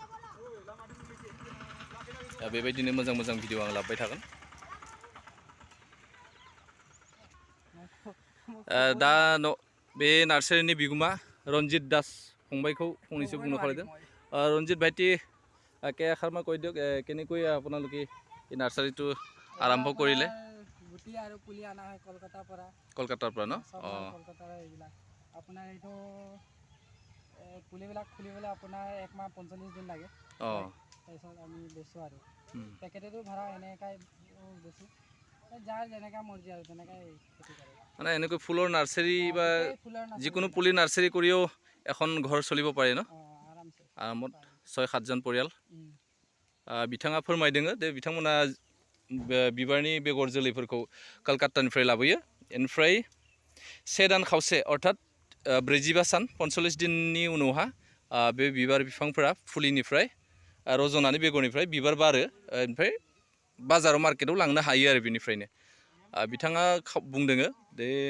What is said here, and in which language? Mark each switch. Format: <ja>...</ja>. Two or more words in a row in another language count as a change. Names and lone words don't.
<brx>दा बेबायदिनो मोजां मोजां भिडिअ आं लाबोबाय थागोन दा बे नार्सारिनि बिगोमा रन्जित दास फंबायखौ फंनैसो बुंनो खावलायदों रन्जित भाइटी</brx> <as>কেষাৰমান কৈ দিয়ক কেনেকৈ আপোনালোকে এই নাৰ্চাৰিটো আৰম্ভ কৰিলে গুটি আৰু পুলি আনা হয় কলকাতাৰ পৰা ন কলকাতাৰ এইবিলাক আপোনাৰ এইটো পুলিবিলাক খুলিবলৈ আপোনাৰ 1 মাহ 45 দিন লাগে তাৰপিছত আমি বেচো আৰু পেকেটেটো ভৰা এনেকাই বেচো যাৰ যেনেকা মৰ্জি আৰু তেনেকাই খেতি কৰে মানে এনেকৈ ফুলৰ নাৰ্চাৰি বা যিকোনো পুলি নাৰ্চাৰি কৰিও এখন ঘৰ চলিব পাৰে ন আৰামত 6-7 জন পৰিয়াল</as> <brx>बिथाङा फोरमायदों दे बिथांमोना बिबारनि बेगर जोलैफोरखौ कलकातानिफ्राय लाबोयो इनिफ्राय 1 दान खावसे अर्थात 45 सान 45 दिननि उनावहा बे बिबार बिफांफोरा फुलिनिफ्राय रज'नानै बेगरनिफ्राय बिबार बारो ओमफ्राय बाजाराव मार्केटाव लांनो हायो आरो बेनिफ्रायनो बिथाङा बुंदों दे</brx>